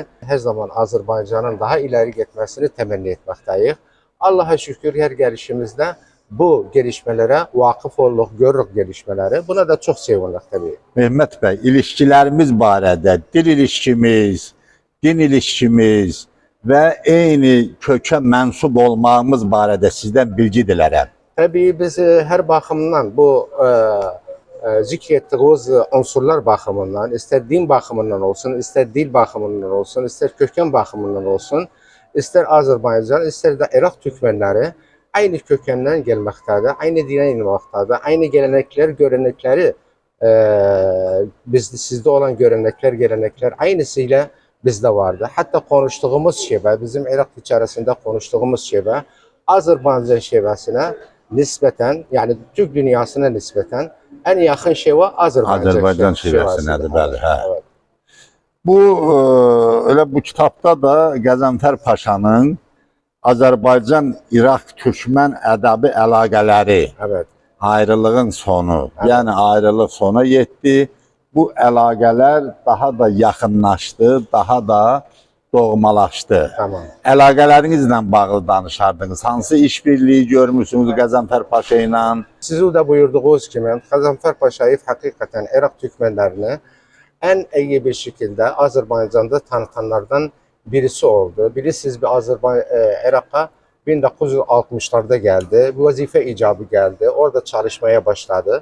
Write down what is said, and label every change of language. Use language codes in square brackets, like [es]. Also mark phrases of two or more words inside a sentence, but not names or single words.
[tr] Her zaman Azerbaycan'ın daha ileri gitmesini temenni etmekteyiz. Allah'a şükür her gelişimizde bu gelişmelere vakıf olduk, görürük gelişmeleri. Buna da çok sevindik tabii. Mehmet Bey, ilişkilerimiz barədə, dil ilişkimiz, din ilişkimiz və eyni kökə mənsub olmağımız barədə sizdən bilgi dilərəm. Tabii biz her bakımdan bu zikrettiğimiz unsurlar bakımından, ister din bakımından olsun, ister dil bakımından olsun, ister köken bakımından olsun, ister Azerbaycan, ister de Irak Türkmenleri aynı kökenden gelmektedir, aynı dine inmektedir, aynı gelenekler, görenekleri sizde olan görenekler, gelenekler aynısıyla bizde vardı. Hatta konuştuğumuz şive, bizim Irak içerisinde konuştuğumuz şive, Azerbaycan şivesine nispeten, yani Türk dünyasına nispeten en yakın şive Azerbaycan [az] şivəsinədir, bəli. [tr] Evet. [az] Bu, öyle bu kitabda da Qəzənfər Paşanın Azərbaycan-İraq-Türkmən ədəbi əlaqələri, [tr] Evet. [az] ayrılığın sonu, [tr] Evet. [az] yəni ayrılıq sona yetdi. Bu əlaqələr daha da yaxınlaşdı, daha da doğmalaşdı. [tr] Tamam. [az] Əlaqələrinizlə bağlı danışardınız. Hansı işbirliği görmüşsünüz Qəzənfər Paşa ilə? [tr] Sizin de buyurduğunuz gibi Qəzənfər Paşayev hakikaten Irak Türkmenlerini en iyi bir şekilde Azerbaycan'da tanıtanlardan birisi oldu. Bilirsiniz bir Irak'a 1960'larda geldi. Bir vazife icabı geldi. Orada çalışmaya başladı.